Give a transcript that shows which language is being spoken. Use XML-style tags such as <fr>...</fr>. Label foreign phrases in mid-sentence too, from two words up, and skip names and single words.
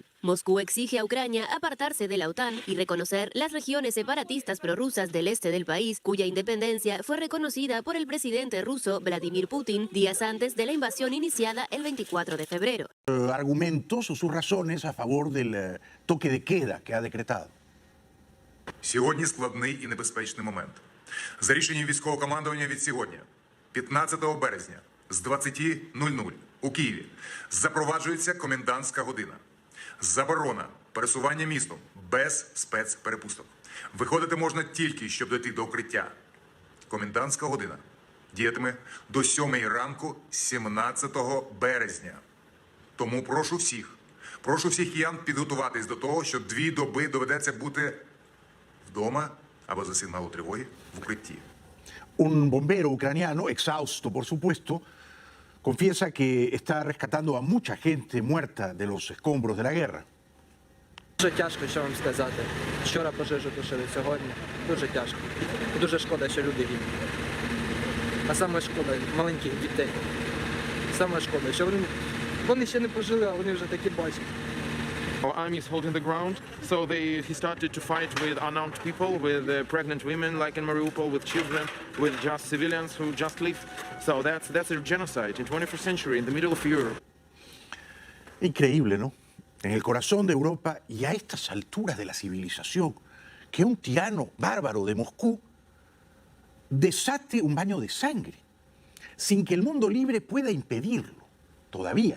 <es>Moscú exige a Ucrania apartarse de la OTAN y reconocer las regiones separatistas prorrusas del este del país, cuya independencia fue reconocida por el presidente ruso Vladimir Putin días antes de la invasión iniciada el 24 de febrero. Argumentos o sus razones a favor del toque de queda que ha decretado.</es> <uk>Сьогодні складний і небезпечний момент. За рішенням військового командування від сьогодні, 15 березня, з 20:00 у Києві, запроваджується комендантська година. Заборона пересування містом без спецперепусток. Виходити можна тільки, щоб дойти до укриття. Комендантська година діятиме до 7 ранку 17 березня. Тому прошу всіх киян підготуватись до того, що 2 доби доведеться бути вдома або за сигналу тривоги в укритті.</uk> <es>Un bombero ucraniano, exhausto por supuesto, confiesa que está rescatando a mucha gente muerta de los escombros de la guerra.</es> <uk>Дуже тяжко, що вам сказати. Вчора пожежу тушили, сьогодні дуже тяжко. Дуже шкода, що люди гинуть. А саме шкода маленьких дітей. Саме шкода, що вони ще не пожили, а вони вже такі бачать.</uk> <en>Our army is holding the ground, so he started to fight with unarmed people, with pregnant women like in Mariupol, with children, with just civilians who just lived. So that's a genocide in 21st century in the middle of Europe.</en> <es>Increíble, ¿no? En el corazón de Europa y a estas alturas de la civilización, que un tirano bárbaro de Moscú desate un baño de sangre, sin que el mundo libre pueda impedirlo, todavía.</es>